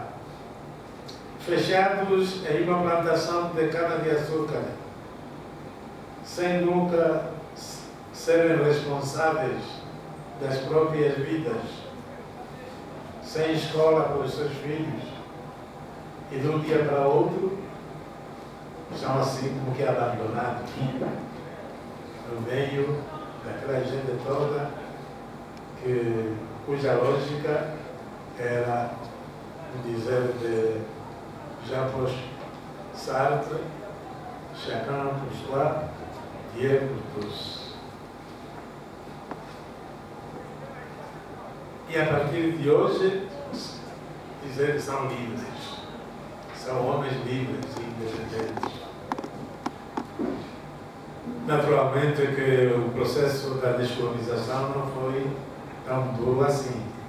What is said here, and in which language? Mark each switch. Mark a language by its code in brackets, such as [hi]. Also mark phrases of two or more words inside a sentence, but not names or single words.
[pt] fechados em uma plantação de cana-de-açúcar, sem nunca serem responsáveis das próprias vidas, sem escola para os seus filhos, e de um dia para outro são assim como que abandonados no meio daquela gente toda cuja lógica era dizer de Jean-Paul Sartre, [fr] chacun pour soi, Dieu pour tous. [pt] E a partir de hoje, dizer que são livres. São homens livres e independentes. Naturalmente que o processo da descolonização não foi tão duro assim.